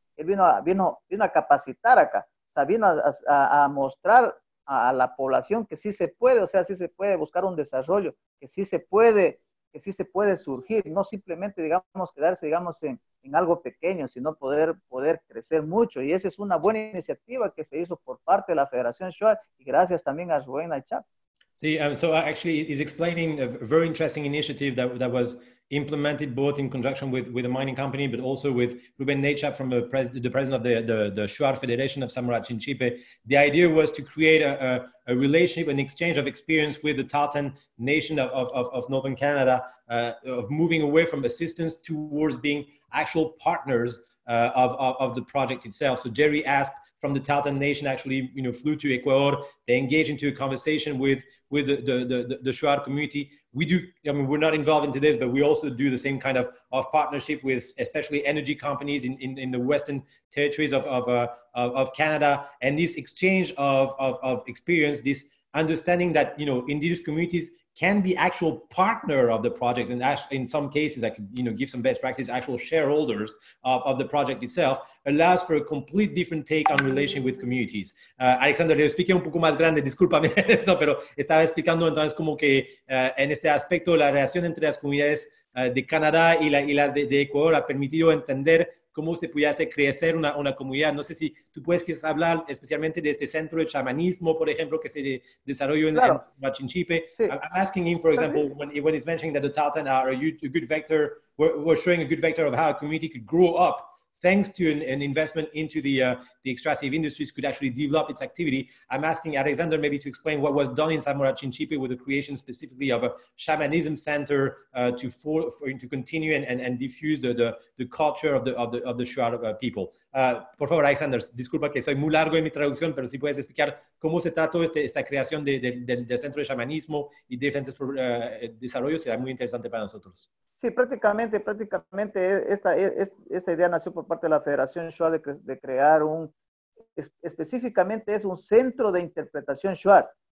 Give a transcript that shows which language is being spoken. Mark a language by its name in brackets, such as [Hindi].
[Spanish] Él vino a capacitar acá, o sea, vino a mostrar a la población que sí se puede, o sea, sí se puede buscar un desarrollo, que sí se puede surgir, no simplemente, digamos, quedarse, digamos, en algo pequeño, sino poder crecer mucho. Y esa es una buena iniciativa que se hizo por parte de la Federación Shuar y gracias también a Rubén Aychap. [English] See, so actually, he's explaining a very interesting initiative that was implemented both in conjunction with a mining company, but also with Ruben Nechap from the president of the Shuar Federation of Samora Chinchipe. The idea was to create a relationship, an exchange of experience with the Tahltan nation of Northern Canada, of moving away from assistance towards being actual partners of the project itself. So Jerry asked from the Tahltan Nation actually, flew to Ecuador. They engaged into a conversation with the Shuar community. We do, we're not involved into this, but we also do the same kind of partnership with especially energy companies in the Western territories of Canada. And this exchange of experience, this understanding that, indigenous communities can be actual partner of the project, and actually in some cases, I could give some best practice, actual shareholders of the project itself, allows for a complete different take on relation with communities. [Spanish] Alexander, le expliqué un poco más grande, discúlpame esto, pero estaba explicando entonces como que en este aspecto la relación entre las comunidades de Canadá y las de Ecuador ha permitido entender cómo se pudiese crecer una comunidad. No sé si tú puedes quizás hablar especialmente de este centro de chamanismo, por ejemplo, que se desarrolló claro, en Machinchipe. sí. [English] I'm asking him, for example, when he's mentioning that the Tahltan are a good vector, we're showing a good vector of how a community could grow up thanks to an investment into the extractive industries could actually develop its activity. I'm asking Alexander maybe to explain what was done in Zamora Chinchipe with the creation specifically of a shamanism center to continue and diffuse the culture of the Shuar people. [Spanish] Por favor, Alexander, disculpa que soy muy largo en mi traducción, pero si puedes explicar cómo se trató esta creación del centro de chamanismo y diferentes desarrollos, será muy interesante para nosotros. Sí, prácticamente esta idea nació por parte de la Federación Shuar de crear específicamente es un centro de interpretación Shuar.